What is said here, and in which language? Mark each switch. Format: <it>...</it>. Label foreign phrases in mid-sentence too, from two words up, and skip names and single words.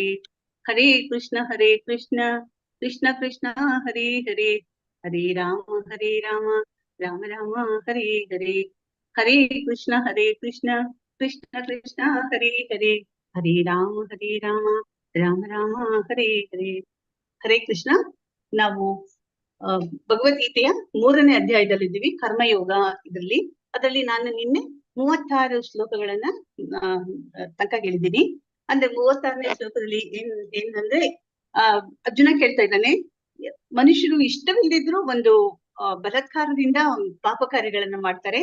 <sa>ಹರೇ ಕೃಷ್ಣ ಕೃಷ್ಣ ಕೃಷ್ಣ ಹರೇ ಹರೇ ಹರೇ ರಾಮ ರಾಮ ರಾಮ ಹರೇ ಹರೇ. ಹರೇ ಕೃಷ್ಣ ಕೃಷ್ಣ ಕೃಷ್ಣ ಹರೇ ಹರೇ ಹರೇ ರಾಮ ರಾಮ ರಾಮ ಹರೇ ಹರೇ. ಹರೇ ಕೃಷ್ಣ.</sa> <kn>ನಾವು ಭಗವದ್ಗೀತೆಯ 3ನೇ ಅಧ್ಯಾಯದಲ್ಲಿದ್ದೀವಿ, ಕರ್ಮಯೋಗ. ಅದರಲ್ಲಿ ನಾನು ನಿನ್ನೆ 36 ಶ್ಲೋಕಗಳನ್ನ ತನಕ ಹೇಳಿದ್ದೀನಿ. ಅಂದ್ರೆ 36ನೇ ಶ್ಲೋಕದಲ್ಲಿ ಏನಂದ್ರೆ ಅರ್ಜುನ ಕೇಳ್ತಾ ಇದ್ದಾನೆ, ಮನುಷ್ಯರು ಇಷ್ಟವಿಲ್ಲದಿದ್ರು ಒಂದು ಬಲಾತ್ಕಾರದಿಂದ ಪಾಪ ಕಾರ್ಯಗಳನ್ನ ಮಾಡ್ತಾರೆ.</kn>